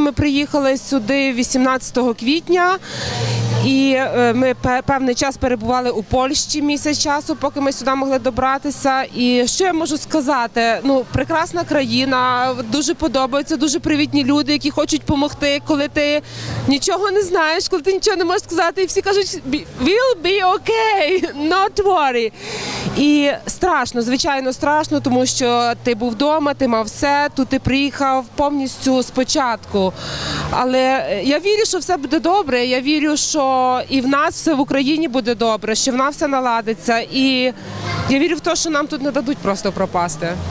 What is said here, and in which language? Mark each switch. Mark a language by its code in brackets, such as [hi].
[uk] Ми приїхали сюди 18 квітня. І ми певний час перебували у Польщі, місяць часу, поки ми сюди могли добратися. І що я можу сказати? Ну, прекрасна країна, дуже подобається, дуже привітні люди, які хочуть допомогти, коли ти нічого не знаєш, коли ти нічого не можеш сказати. І всі кажуть, [en] we'll be okay, not worry. [uk] І страшно, звичайно страшно, тому що ти був вдома, ти мав все, тут ти приїхав повністю спочатку. Але я вірю, що все буде добре, я вірю, що і в нас все в Україні буде добре, що в нас все наладиться. І я вірю в те, що нам тут не дадуть просто пропасти.